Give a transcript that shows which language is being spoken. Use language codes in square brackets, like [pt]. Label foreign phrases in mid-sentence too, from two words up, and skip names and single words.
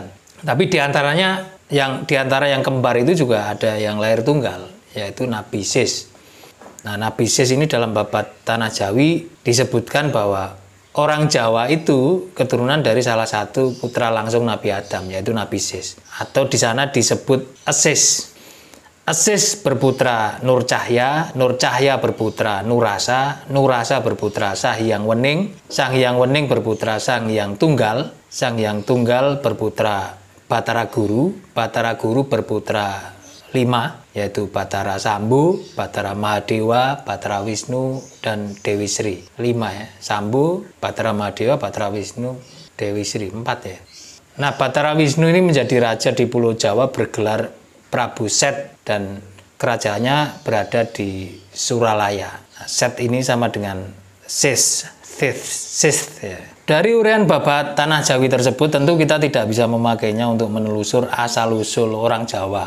[id] Tapi diantara yang kembar itu juga ada yang lahir tunggal, yaitu Nabi Sis. Nah, Nabi Sis ini dalam babat Tanah Jawi disebutkan bahwa orang Jawa itu keturunan dari salah satu putra langsung Nabi Adam, yaitu Nabi Sis. Atau di sana disebut Esis. Esis berputra Nur Cahya, Nur Cahya berputra Nurasa, Nurasa berputra Sang Hyang Wening, Sang Hyang Wening berputra Sang Hyang Tunggal, Sang Hyang Tunggal berputra Batara Guru, Batara Guru berputra 5, yaitu Batara Sambu, Batara Mahadewa, Batara Wisnu, dan Dewi Sri. 5 ya, Sambu, Batara Mahadewa, Batara Wisnu, Dewi Sri. 4 ya. Nah, Batara Wisnu ini menjadi raja di Pulau Jawa bergelar Prabu Set dan kerajaannya berada di Suralaya. Nah, Set ini sama dengan Sis ya. Dari uraian babat Tanah Jawi tersebut tentu kita tidak bisa memakainya untuk menelusur asal-usul orang Jawa.